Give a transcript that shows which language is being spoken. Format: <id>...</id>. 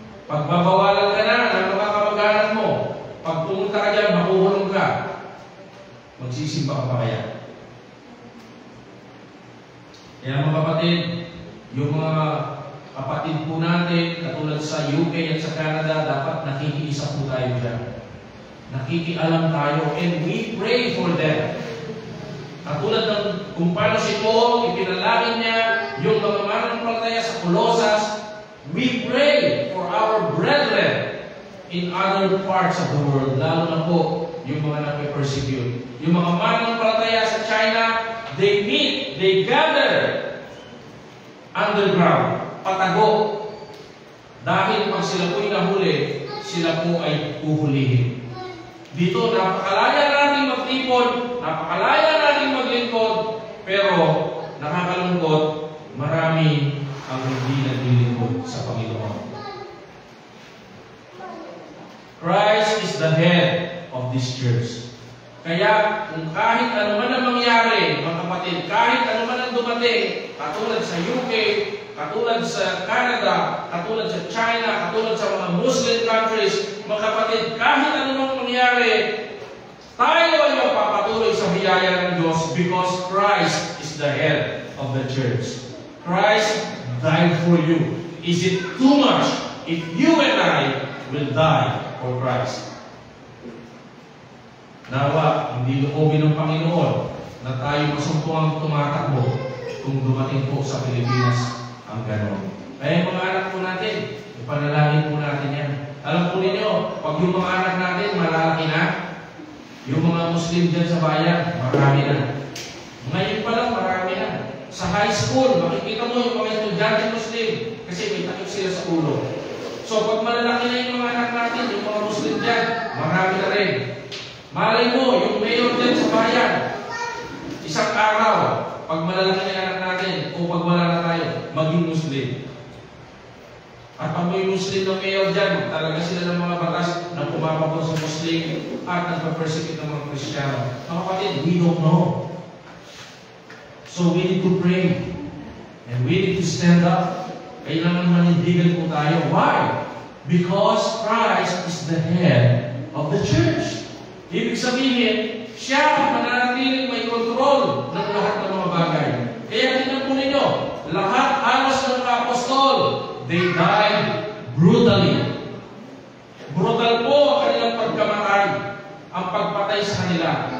<tl>Pagbabawalan ka na ng mga kamag-anak mo, pag pumunta ka dyan, makukulong ka. Magsisimba ka pa kaya? Kaya mga kapatid, yung mga kapatid po natin, katulad sa UK at sa Canada, dapat nakikiisa po tayo dyan. Nakikialam tayo,</tl> <en>and we pray for them.</en> <tl>Katulad ng kung paano si Paul, ipinalangin niya yung mga mananampalataya sa Colossus,</tl> <en>we pray for our brethren in other parts of the world,</en> <tl>lalo na po yung mga nape-persecute. Yung mga mananampalataya sa China,</tl> <en>they meet, they gather underground,</en> <tl>patago. Dahil pag sila po'y nahuli, sila po ay uhulihin. Dito, napakalaya natin magtipon, napakalaya natin maglingkod, pero nakakalungkot, marami ang hindi naglilingkod sa Panginoon.</tl> <en>Christ is the head of this church.</en> <tl>Kaya kung kahit ano man ang mangyari, mga kapatid, kahit ano man ang dumating, katulad sa UK, katulad sa Canada, katulad sa China, katulad sa mga Muslim countries, mga kapatid, kahit ano man mangyari, tayo ay mapapatuloy sa biyaya ng Diyos</tl> <en>because Christ is the head of the church. Christ died for you. Is it too much if you and I will die for Christ?</en> <tl>Nawa, hindi loobin ng Panginoon na tayo masumpungang tumatakbo kung dumating po sa Pilipinas ang ganon. Kaya mga anak po natin, ipanalangin po natin yan. Alam po ninyo, pag yung mga anak natin malalaki na, yung mga Muslim dyan sa bayan, marami na. Ngayon pa lang, marami na. Sa high school, makikita mo yung mga estudyante Muslim kasi may takip sila sa ulo. So, pag malalaki na yung mga anak natin, yung mga Muslim dyan, marami na rin. Malay mo, yung mayor dyan sa bayan, isang araw, pag malalaki na yung anak natin, o pag wala na tayo, maging Muslim. At pag may Muslim na mayor dyan, talaga sila ng mga batas na pumapabot sa Muslim at nagpa-persecute ng mga Kristiyano. Mga kapatid,</tl> <en>we don't know. So we need to pray. And we need to stand up.</en> <tl>Kailangan manindigan po tayo.</tl> <en>Why? Because Christ is the head of the church.</en> <tl>Ibig sabihin, siya ang mananatiling may kontrol ng lahat ng mga bagay. Kaya tingnan po ninyo, lahat halos ng mga apostol,</tl> <en>they died brutally.</en> <tl>Brutal po ang kanilang pagkamatay, ang pagpatay sa kanila.</tl>